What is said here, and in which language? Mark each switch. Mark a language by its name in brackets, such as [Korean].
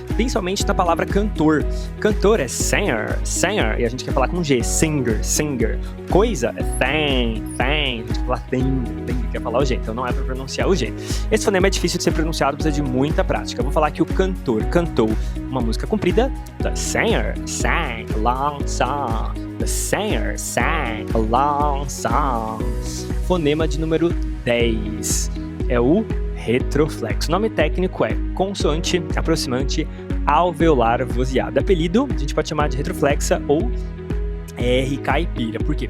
[Portuguese] Principalmente na palavra cantor. Cantor é singer, singer, e a gente quer falar com G, singer, singer. Coisa é thing, thing, a gente quer falar thing, quer falar o G, então não é pra pronunciar o G. Esse fonema é difícil de ser pronunciado, precisa de muita prática. Eu vou falar que o cantor cantou uma música comprida. [English] The singer sang a long song. The singer sang a long song. [Portuguese] Fonema de número 10 é o retroflexo. O nome técnico é consoante aproximante alveolar vozeada. Apelido, a gente pode chamar de retroflexa ou R caipira. Por quê?